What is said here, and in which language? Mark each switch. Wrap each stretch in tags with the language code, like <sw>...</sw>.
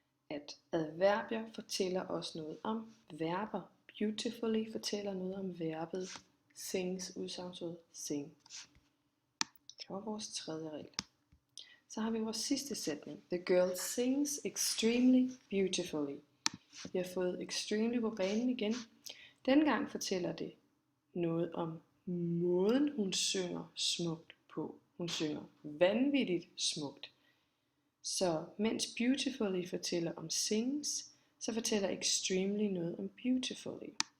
<da>At adverbier fortæller os noget om verber. Beautifully fortæller noget om verbet sings, udsagnsord sing. Det var vores tredje regel. Så har vi vores sidste sætning.</da> <en>The girl sings extremely beautifully.</en> <da>Vi har fået extremely på banen igen. Denne gang fortæller det noget om måden hun synger smukt på. Hun synger vanvittigt smukt. Så mens beautifully fortæller om sings, så fortæller extremely noget om beautifully.</da>